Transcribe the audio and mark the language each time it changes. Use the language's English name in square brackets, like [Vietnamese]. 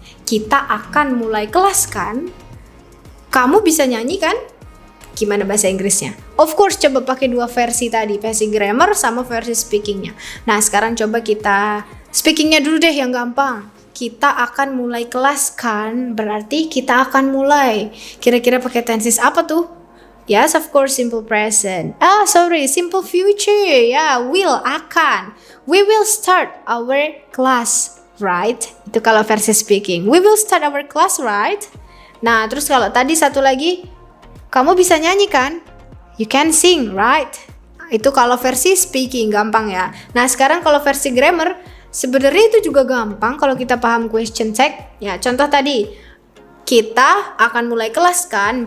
[Indonesian] Kita akan mulai kelas kan? Kamu bisa nyanyi kan? Gimana bahasa Inggrisnya? [English] Of course, [Indonesian] coba pakai dua versi tadi, versi grammar sama versi speakingnya. Nah, sekarang coba kita speakingnya dulu deh yang gampang. Kita akan mulai kelas kan? Berarti kita akan mulai. Kira-kira pakai tenses apa tuh? [English] Yes, of course, simple present. Simple future. Ya, will, akan. We will start our class. Right? [Indonesian] Itu kalau versi speaking. [English] We will start our class, right? [Indonesian] Nah, terus kalau tadi satu lagi, kamu bisa nyanyi kan? [English] You can sing, right? [Indonesian] Itu kalau versi speaking, gampang ya. Nah, sekarang kalau versi grammar, sebenarnya itu juga gampang kalau kita paham question tag. Ya, contoh tadi, kita akan mulai kelas kan?